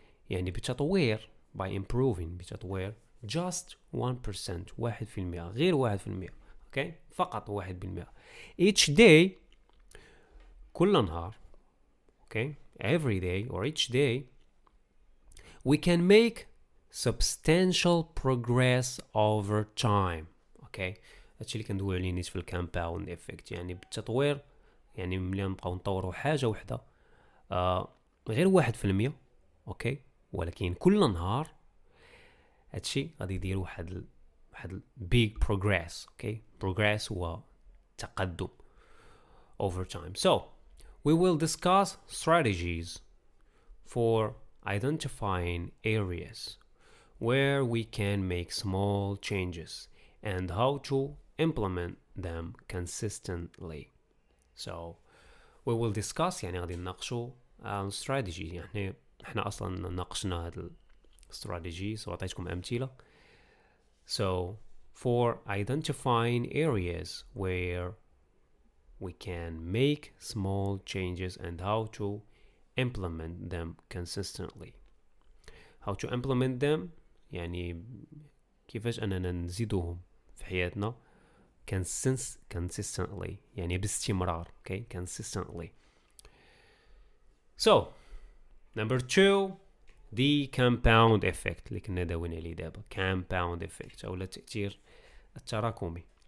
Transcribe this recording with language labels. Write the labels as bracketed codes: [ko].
[ar] يعني بتطوير [en] by improving [ar] بتطوير [en] just [ar] 1% 1% غير 1%. اوكي فقط 1%. [en] each day [ar] كل نهار. [en] Okay every day or each day we can make substantial progress over time. [ar] اوكي هادشي اللي كندوي عليه نيت في [en] الكامباوند افكت. [ar] يعني بالتطوير يعني ملي نبقاو نطوروا حاجه وحده غير 1%. اوكي ولكن كل نهار هادشي غادي يدير واحد [en] big progress. [ar] اوكي progress هو تقدم [en] over time. So we will discuss strategies for identifying areas where we can make small changes and how to implement them consistently. So we will discuss [ar] يعني غادي نناقشوا [en] strategy. [ar] يعني احنا اصلا ناقشنا هاد strategies وعطيتكم امثله. [en] So for identifying areas where we can make small changes and how to implement them consistently. How to implement them [ar] يعني كيفاش أننا نزيدوهم في حياتنا consistently يعني باستمرار. [en] okay consistently. So number 2 the compound effect [ar] اللي كنا داوين عليه دابا. [en] compound effect [ar] أو التأثير التراكمي.